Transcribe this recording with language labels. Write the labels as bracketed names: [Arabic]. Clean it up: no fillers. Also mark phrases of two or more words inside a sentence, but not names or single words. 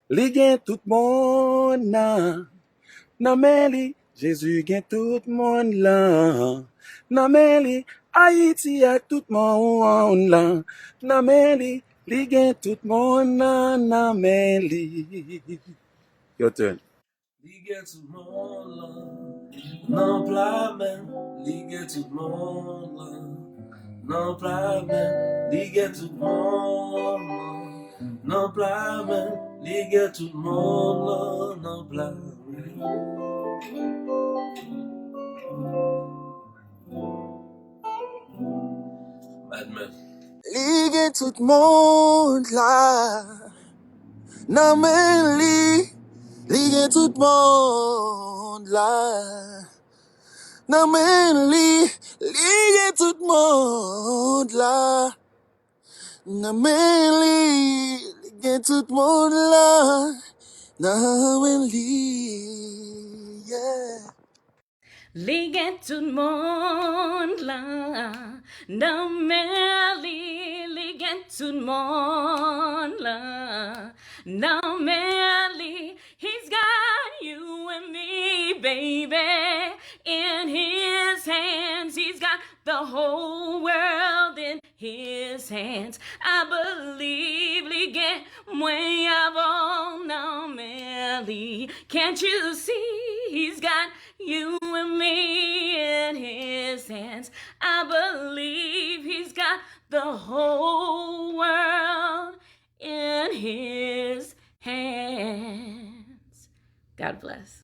[Haitian Creole] li gen tout monde nan men li, Jésus gen tout monde nan men li, Haïti a tout monde nan men li gen tout monde nan men li. [English] Your turn. [Haitian Creole] Li gen tout monde là, nan pla men, li gen tout monde là, nan pla men, li gen tout monde là, nan pla men, li gen tout monde là, nan pla men. [English] Madman. [Haitian Creole] Li gen tout monde là, nan men li gen tout monde là. Nan men li gen tout monde là. Nan men li gen tout monde là. Nan men li, yeah. Li gen tout monde là, nan men li gen tout monde là, nan men li, [English] he's got you and me, baby, in his hands. He's got the whole world in his hands. I believe [Haitian Creole] li gen mwen avant, nan men li. [English] Can't you see he's got you and me in his hands? I believe he's got the whole world in his hands. God bless.